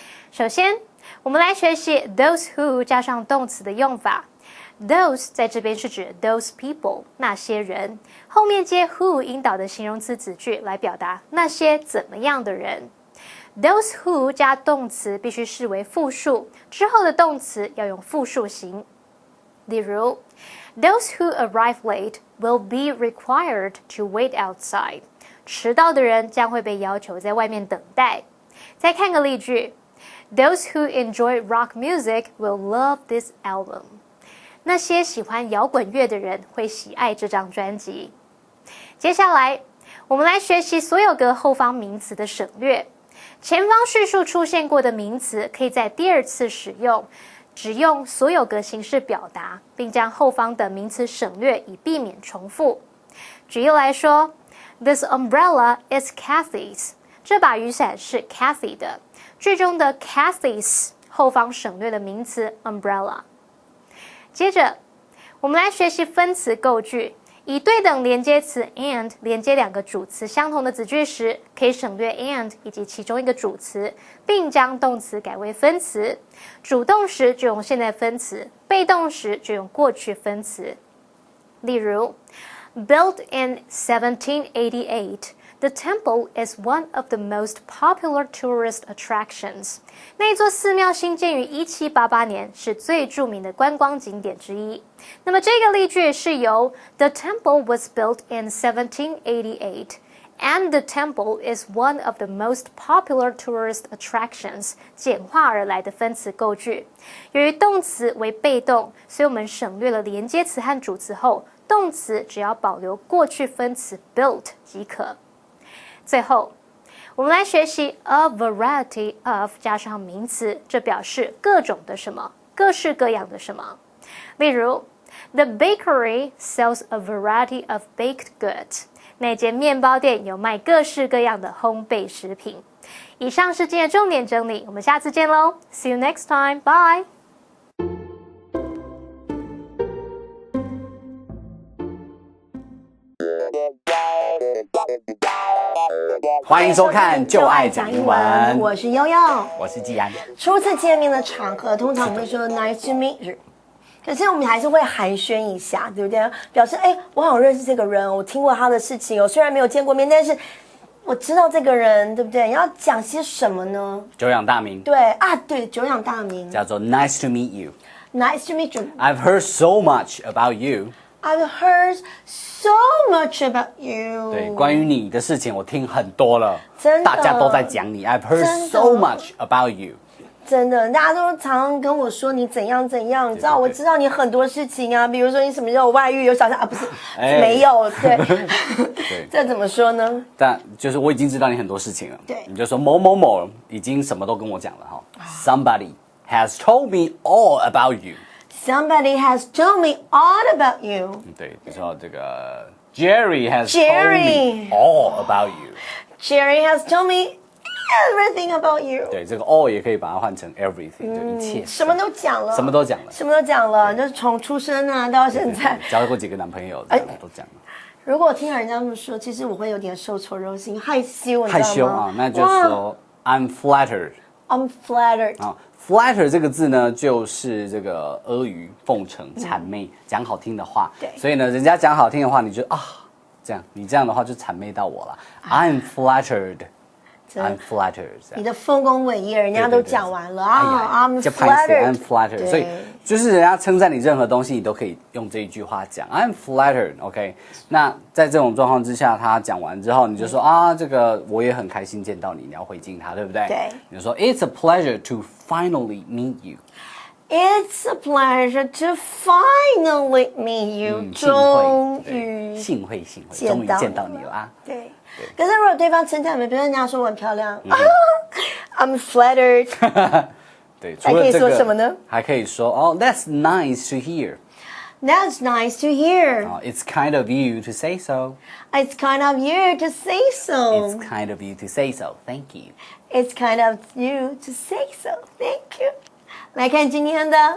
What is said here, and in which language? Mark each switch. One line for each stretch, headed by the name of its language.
Chinese: 首先，我们来学习 those who 加上动词的用法。 Those 在这边是指
English: those people
Chinese: 那些人，后面接 who 引导的形容词子句来表达那些怎么样的人。 Those who 加动词必须视为复数，之后的动词要用复数形。
English: 例如 Those who arrive late will be required to wait outside
Chinese: 迟到的人将会被要求在外面等待。再看个例句
English: Those who enjoy rock music will love this album
Chinese: 那些喜欢摇滚乐的人会喜爱这张专辑。接下来，我们来学习所有格后方名词的省略。前方叙述出现过的名词可以在第二次使用，只用所有格形式表达，并将后方的名词省略，以避免重复。举例来说
English: ，This umbrella is Kathy's。
Chinese: 这把雨伞是 Kathy 的。句中的 Kathy's 后方省略了名词 umbrella。接着，我们来学习分词构句。以对等连接词 and 连接2个主词相同的子句时，可以省略 and 以及其中一个主词，并将动词改为分词。主动时就用现在分词，被动时就用过去分词。例如
English: ，Built in 1788。The temple is one of the most popular tourist attractions.
Chinese: 那座寺庙兴建于1788年，是最著名的观光景点之一。那么这个例句是由
English: The temple was built in 1788, and the temple is one of the most popular tourist attractions
Chinese: 简化而来的分词构句。由于动词为被动，所以我们省略了连接词和主词后，动词只要保留过去分词 built 即可。最后，我们来学习 a variety of 加上名词，这表示各种的什么，各式各样的什么。例如
English: ，The bakery sells a variety of baked goods。
Chinese: 那间面包店有卖各式各样的烘焙食品。以上是今天的重点整理，我们下次见喽 ！
English: See you next time. Bye.
Chinese: 欢迎收看《就爱讲英文》，我是悠悠，我是季安。初次见面的场合，通常我们会说
English: Nice to meet you，
Chinese: 可是我们还是会寒暄一下，对不对？表示我好认识这个人，我听过他的事情，我虽然没有见过面，但是我知道这个人，对不对？你要讲些什么呢？久仰大名。对，久仰大名，叫做
English: Nice to meet you。 Nice to meet you. I've heard so much about you. I've heard so much about you.
Chinese: 对，关于你的事情我听很多了，真的大家都在讲你。
English: I've heard so much about you.
Chinese: 真的，大家都常常跟我说你怎样怎样，你知道，我知道你很多事情啊，比如说你什么有外遇，有小三啊，不是，没有，对，这怎么说呢？但就是我已经知道你很多事情了，对，你就说某某某已经什么都跟我讲了哈。
English: Somebody has told me all about you. Somebody has told me all about you.
Chinese: 对，比如说这个
English: Jerry has told me all about you. Jerry has told me everything about you.
Chinese: 对，这个 all 也可以把它换成 everything，就一切，什么都讲了，什么都讲了，什么都讲了，就是从出生啊到现在，交过几个男朋友，都讲了。如果我听人家这么说，其实我会有点受挫肉心，害羞，你知道吗？害羞啊，那就说
English: I'm flattered. I'm flattered.
Chinese: 啊 ，flatter 这个字呢，就是这个阿谀奉承、谄媚，讲好听的话。对，所以呢，人家讲好听的话，你就这样，你这样的话就谄媚到我了。
English: I'm flattered. I'm flattered，
Chinese: 你的丰功伟业，人家都讲完了啊。
English: I'm
Chinese: 就拍死
English: I'm flattered。
Chinese: flattered，所以就是人家称赞你任何东西，你都可以用这一句话讲
English: I'm flattered。
Chinese: OK， 那在这种状况之下，他讲完之后，你就说啊，这个我也很开心见到你，你要回敬他，对不对？对。你就说
English: It's a pleasure to finally meet you。It's a pleasure to finally meet you。
Chinese: 终于幸会，终于见到你了啊！对。可是如果对方称赞我们，比如人家说我很漂亮，
English: I'm flattered。
Chinese: 对，还可以说什么呢？还可以说哦
English: ，That's nice to hear。That's nice to hear. It's kind of you to say so. It's kind of you to say so. It's kind of you to say so. Thank you. It's kind of you to say so. Thank you.
Chinese: 来看今天的